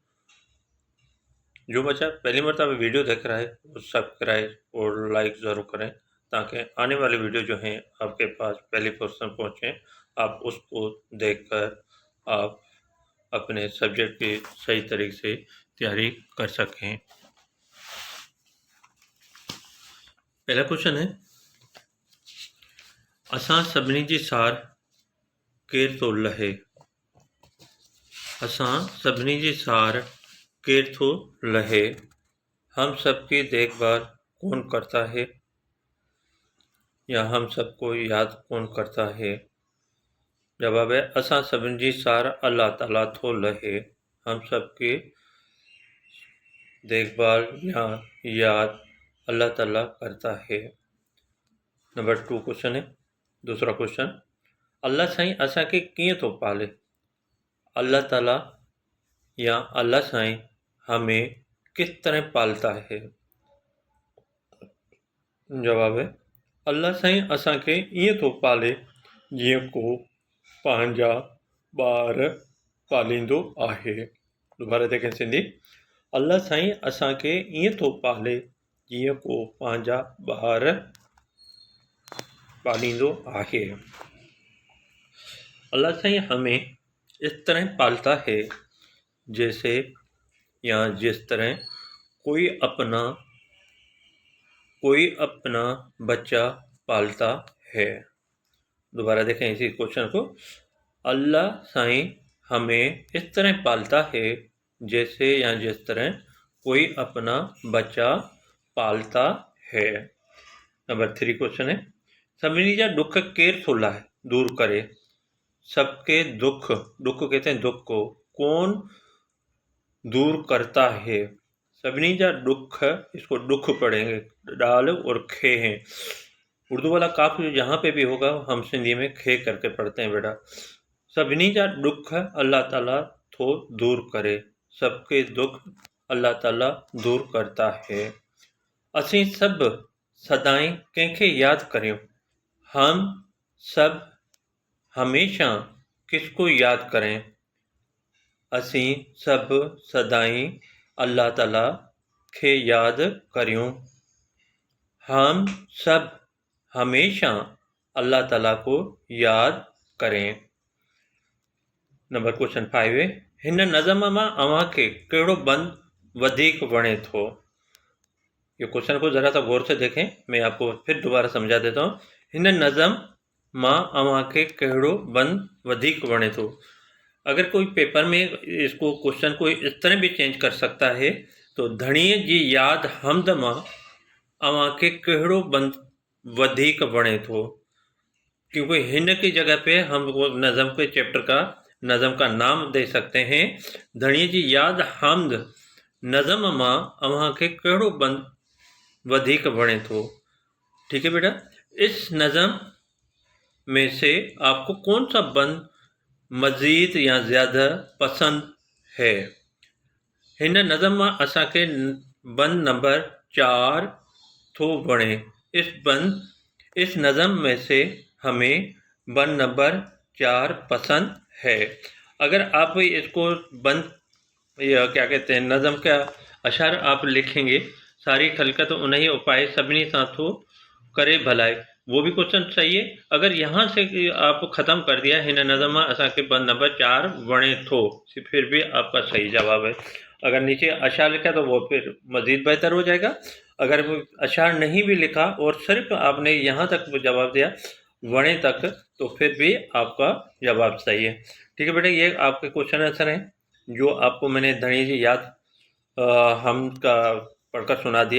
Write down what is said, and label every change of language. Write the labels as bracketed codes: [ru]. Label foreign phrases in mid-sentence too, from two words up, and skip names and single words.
[ur] جو بچہ پہلی مرتبہ ویڈیو دیکھ رہا ہے وہ سبسکرائب اور لائک ضرور کریں، تاکہ آنے والی ویڈیو جو ہیں آپ کے پاس پہلے کوئسچن پہنچیں، آپ اس کو دیکھ کر آپ اپنے سبجیکٹ کی صحیح طریقے سے تیاری کر سکیں. پہلا کوئسچن ہے, [sd] असां सभिनी जी सार केर थो लहे। असां सभिनी जी सार केर थो लहे, [ur] ہم سب کی دیکھ بھال کون کرتا ہے، یا ہم سب کو یاد کون کرتا ہے. جواب ہے, [sd] असां सभिनी जी सार अल्लाह ताला थो लहे, [ur] ہم سب کی دیکھ بھال یا یاد اللہ تعالیٰ کرتا ہے. نمبر 2 کوئسچن ہے، دوسرا کوئسچن, [sd] अल्लाह साईं असांखे कीअं थो पाले। [ur] اللہ تعالیٰ یا اللہ سائیں ہمیں کس طرح پالتا ہے. جواب ہے, [sd] अल्लाह साईं असांखे ईअं थो पाले जीअं को पंहिंजा ॿार पालींदो आहे। [ur] دوبارہ دیکھیں سندھی, [sd] अल्लाह साईं असांखे ईअं थो पाले जीअं को पंहिंजा ॿार पालींदो आहे। [ur] اللہ سائیں ہمیں اس طرح پالتا ہے جیسے یا جس طرح کوئی اپنا بچہ پالتا ہے. دوبارہ دیکھیں اسی کوئسچن کو، اللہ سائیں ہمیں اس طرح پالتا ہے جیسے یا جس طرح کوئی اپنا بچہ پالتا ہے. نمبر 3 کوئسچن ہے, [sd] सभिनी जा दुख केर थो लाहे दूर करे। [ur] سب کے دکھ کہتے ہیں دکھ کو، کون دور کرتا ہے. [sd] सभिनी जा दुख, [ur] اس کو دکھ پڑھیں گے، ڈال اور کھے ہیں. اردو والا کاف جہاں پہ بھی ہوگا ہم سندھی میں کھے کر کے پڑھتے ہیں بیٹا. [sd] सभिनी जा दुख अल्लाह ताला थो दूर करे, [ur] سب کے دکھ اللہ تعالیٰ دور کرتا ہے. [sd] असीं सब सदाई कंहिंखे याद करियूं, [ur] ہم سب ہمیشہ کس کو یاد کریں. [sd] असीं सब सदाई अल्लाह ताला खे याद करियूं, [ur] ہم سب ہمیشہ اللہ تعالیٰ کو یاد کریں. نمبر کوئسچن 5 ہے, [sd] हिन नज़म मां अव्हांखे कहिड़ो बंद वधीक वणे थो। [ur] یہ کوئسچن کو ذرا سا غور سے دیکھیں، میں آپ کو پھر دوبارہ سمجھا دیتا ہوں. [sd] हिन नज़म मां अव्हांखे कहिड़ो बंद वधीक वणे थो। [ur] اگر کوئی پیپر میں اس کو کوئسچن کو اس طرح بھی چینج کر سکتا ہے، تو [sd] धणीअ जी याद हमद मां अव्हांखे कहिड़ो बंद वधीक वणे थो, [ur] کیونکہ ہن کی جگہ پہ ہم وہ نظم کے چیپٹر کا نظم کا نام دے سکتے ہیں, [sd] धणीअ जी याद हमद नज़म मां अव्हांखे कहिड़ो बंद वधीक वणे थो। [ur] ٹھیک ہے بیٹا، اس نظم میں سے آپ کو کون سا بند مزید یا زیادہ پسند ہے. [sd] हिन नज़म मां असांखे बंद नंबर 4 थो वणे। [ur] اس نظم میں سے ہمیں بند نمبر 4 پسند ہے. اگر آپ اس کو بند یا کیا کہتے ہیں نظم کا اشعار آپ لکھیں گے, [sd] सारी खलकत उन्हीं उपाय सभिनी सां थो करे भलाई, [ur] وہ بھی کوئسچن صحیح ہے. اگر یہاں سے آپ ختم کر دیا [sd] हिन नज़म असांखे बंद नंबर 4 वणे थो, [ur] پھر بھی آپ کا صحیح جواب ہے. اگر نیچے اشعار لکھا تو وہ پھر مزید بہتر ہو جائے گا. اگر وہ اشعار نہیں بھی لکھا اور صرف آپ نے یہاں تک جواب دیا ونے تک، تو پھر بھی آپ کا جواب صحیح ہے. ٹھیک ہے بیٹا، یہ آپ کے [en] question answer [ur] ہیں جو آپ کو میں نے دھنی جی یاد ہم کا پڑھ کر سنا دیا.